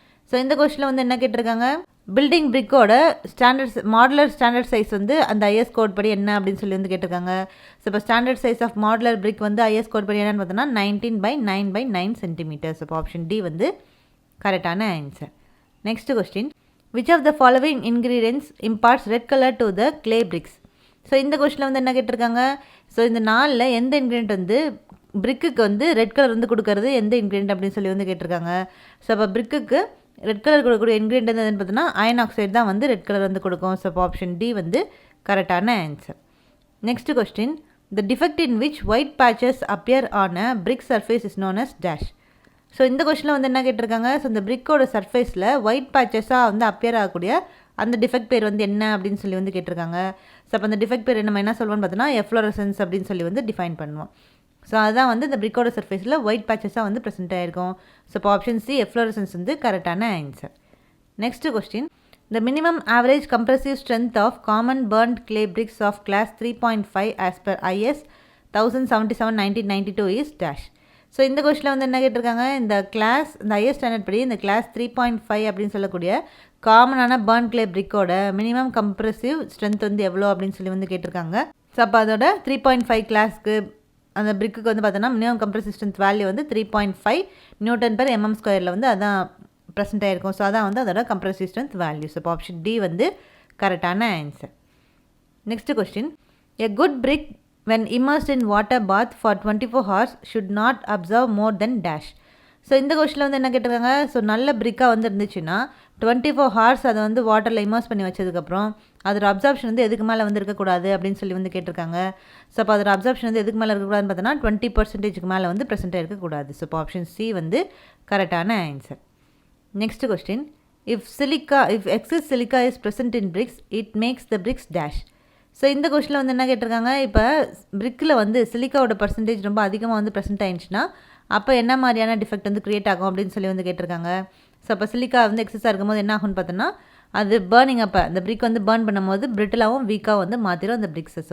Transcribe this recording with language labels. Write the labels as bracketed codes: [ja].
[ta] So இந்த கொஸ்டினில் வந்து என்ன கேட்டிருக்காங்க, பில்டிங் பிரிக்கோட மாடுலர் ஸ்டாண்டர்ட் சைஸ் வந்து அந்த IS கோட் படி என்ன அப்படின்னு சொல்லி வந்து கேட்டிருக்காங்க. ஸோ இப்போ ஸ்டாண்டர்ட் சைஸ் ஆஃப் மாடுலர் பிரிக் வந்து IS கோட் படி என்னன்னு பார்த்தோன்னா 19/9/9 சென்டிமீட்டர்ஸ். இப்போ ஆப்ஷன் டி வந்து கரெக்டான answer. [en] Next question, which of the following ingredients imparts red color to the clay bricks. [ta] So இந்த கொஸ்டினில் வந்து என்ன கேட்டிருக்காங்க, ஸோ இந்த நாளில் எந்த இன்க்ரீடியன்ட் வந்து பிரிக்குக்கு வந்து ரெட் கலர் வந்து கொடுக்கறது எந்த இன்க்ரீடியன்ட் அப்படின்னு சொல்லி வந்து கேட்டிருக்காங்க. ஸோ அப்போ பிரிக்குக்கு ரெட் கலர் கொடுக்கக்கூடிய இன்க்ரீடியன்ட் வந்து எதுன்னு பார்த்தோன்னா அயன் ஆக்சைடு தான் வந்து ரெட் கலர் வந்து கொடுக்கும். ஸோ அப்போ ஆப்ஷன் டி வந்து கரெக்டான answer. [en] Next question, the defect in which white patches appear on a brick surface is known as dash. [ta] So இந்த கொஸ்டினில் வந்து என்ன கேட்டிருக்காங்க, ஸோ இந்த பிரிக்கோட சர்ஃபேஸில் ஒயிட் பேச்சஸாக வந்து அப்பியர் ஆகக்கூடிய அந்த டிஃபெக்ட் பேர் வந்து என்ன அப்படின்னு சொல்லி வந்து கேட்டிருக்காங்க. ஸோ அப்போ அந்த டிஃபெக்ட் பேர் நம்ம என்ன சொல்லுவோம்னு பார்த்தோன்னா எஃப்ளோரசன்ஸ் அப்படின்னு சொல்லி வந்து டிஃபைன் பண்ணுவோம். ஸோ அதுதான் வந்து இந்த பிரிக்கோட சர்ஃபேஸில் ஒயிட் பேச்சஸாக வந்து ப்ரெசென்ட் ஆகிருக்கும். ஸோ இப்போ ஆப்ஷன் சி எஃப்ளோரசன்ஸ் வந்து கரெக்டான answer. [en] Next question, the minimum average compressive strength of common burnt clay bricks of class 3.5 as per IS 1077/1992 is dash. [ta] So இந்த கொஸ்டினில் வந்து என்ன கேட்டிருக்காங்க, இந்த IS ஸ்டாண்டர்ட் படி இந்த கிளாஸ் 3.5 அப்படின்னு சொல்லக்கூடிய காமனான burn clay பிரிக்கோட minimum compressive strength வந்து எவ்வளோ அப்படின்னு சொல்லி வந்து கேட்டிருக்காங்க. ஸோ அப்போ அதோட 3.5 கிளாஸ்க்கு அந்த பிரிக்குக்கு வந்து பார்த்தோன்னா மினிமம் கம்ப்ரெசிவ் ஸ்ட்ரென்த் வேல்யூ வந்து 3.5 Nm² வந்து அதான் ப்ரெசென்ட் ஆகிருக்கும். ஸோ அதான் வந்து அதோட கம்ப்ரெசிவ் ஸ்ட்ரென்த் வேல்யூ. ஸோ இப்போ ஆப்ஷன் டி வந்து கரெக்டான answer. [en] Next question, a good brick when immersed in water bath for 24 hours should not absorb more than dash. [ta] So இந்த கொஸ்டினில் வந்து என்ன கேட்டிருக்காங்க, ஸோ நல்ல பிரிக்காக வந்து இருந்துச்சுன்னா 24 hours அதை வந்து வாட்டரில் இமர்ஸ் பண்ணி வச்சதுக்கப்புறம் அதோட அப்சார்ப்ஷன் வந்து எதுக்கு மேலே வந்து இருக்கக்கூடாது அப்படின்னு சொல்லி வந்து கேட்டிருக்காங்க. ஸோ அப்போ அதோட அப்சார்ப்ஷன் வந்து எதுக்கு மேலே இருக்கக்கூடாதுன்னு பார்த்தோன்னா 20%க்கு மேலே வந்து ப்ரெசென்ட் இருக்கக்கூடாது. ஸோ இப்போ ஆப்ஷன் சி வந்து கரெக்டான answer. [en] Next question, if excess silica is present in bricks it makes the bricks dash. [ta] So இந்த கொஸ்டினில் வந்து என்ன கேட்டிருக்காங்க, இப்போ பிரிக்கில் வந்து சிலிக்காவோட பர்சன்டேஜ் ரொம்ப அதிகமாக வந்து ப்ரெசென்ட் ஆயிடுச்சுன்னா அப்போ என்ன மாதிரியான டிஃபெக்ட் வந்து க்ரியேட் ஆகும் அப்படின்னு சொல்லி வந்து கேட்டிருக்காங்க. ஸோ அப்போ சிலிக்கா வந்து எக்ஸஸாக இருக்கும்போது என்ன ஆகும்னு பார்த்தோன்னா அது பர்னிங் அப்போ அந்த பிரிக் வந்து பர்ன் பண்ணும்போது பிரிட்டிலாகவும் வீக்காக வந்து மாற்றிடும் அந்த பிரிக்ஸஸ்.